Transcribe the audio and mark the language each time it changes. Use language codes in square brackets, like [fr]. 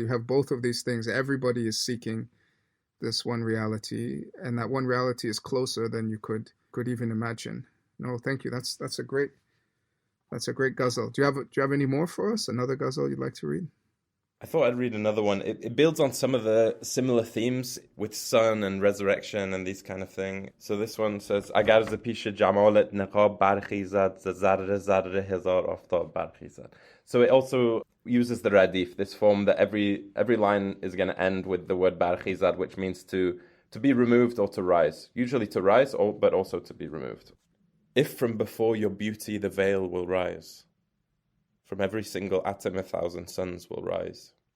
[en] You have both of these things. Everybody is seeking this one reality, and that one reality is closer than you could even imagine. No, thank you. That's a great ghazal. Do you have any more for us? Another ghazal you'd like to read? I thought I'd read another one. It builds on some of the similar themes with sun and resurrection and these kind of thing. So this one says, [fa] Agar ز پیش جمالت نقاب برخیزد ز ذره ذره هزار آفتاب برخیزد. [en] So it also uses the radif, this form that every line is going to end with the word barkhizad, which means to be removed or to rise. Usually to rise, but also to be removed. If from before your beauty the veil will rise, from every single atom 1,000 suns will rise.